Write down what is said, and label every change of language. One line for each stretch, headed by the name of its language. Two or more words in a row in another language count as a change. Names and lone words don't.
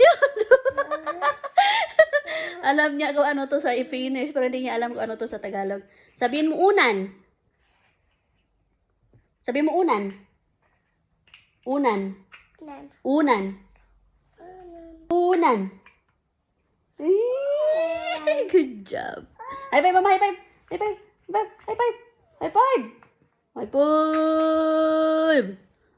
Filipino: Alam niya kung ano to sa i-Finnish, pero hindi niya alam kung ano to sa Tagalog. Sabihin mo unan. Sabihin mo unan. Unan. Nan. Unan. Unan. Ay,
English: good job. High five, mama. High five. High five. High five. High five. High five. High five.